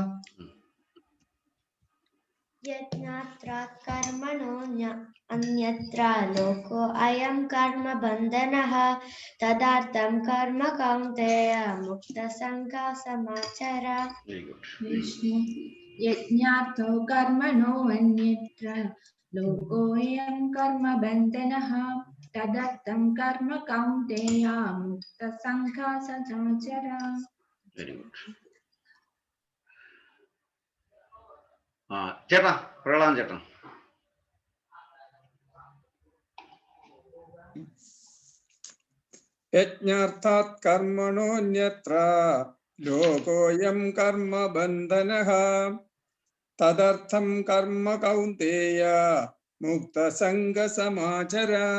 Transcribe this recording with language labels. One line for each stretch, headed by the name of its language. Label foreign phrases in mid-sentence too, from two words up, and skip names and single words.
Sanskrit: यज्ञार्थात् कर्मणो अन्यत्र लोको अयं कर्म बन्धनः तदर्थं कर्म कौन्तेय मुक्तसंगसमाचर यज्ञार्थो कर्मणो अन्यत्र लोकोऽयं कर्म बन्धनः तदर्थं कर्म कौन्तेय मुक्तसंगसमाचर
English: very good.
Malayalam: ചേട്ടാ പ്രഹ്ലാദൻ ചേട്ടൻ.
Sanskrit: यज्ञार्थात् कर्मणोऽन्यत्र लोकोऽयं कर्म बन्धनः तदर्थं कर्म कौन्तेय मुक्तसंगसमाचर